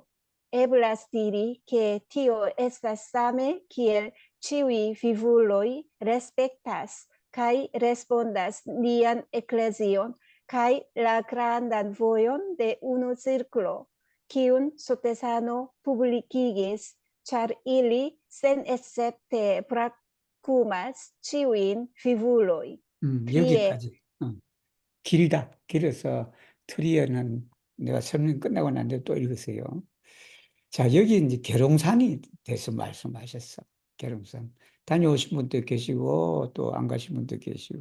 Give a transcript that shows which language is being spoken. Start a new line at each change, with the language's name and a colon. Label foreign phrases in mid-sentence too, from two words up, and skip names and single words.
Esperanto: Eblas diri che tio estas same kiel ciui vivuloi respectas kaj respondas nian eklezion kaj la grandan vojon de unu cirklo, kiun Sotesano publikigis, char ili sen escepte brakumas ciujn vivuloj.
Korean: 여기까지. 길다. 길어서 트리어는 내가 설명 끝나고 난 뒤에 또 읽으세요. 자, 여기 이제 계룡산이 돼서 말씀하셨어. 계룡산. 다녀오신 분도 계시고, 또 안 가신 분도 계시고.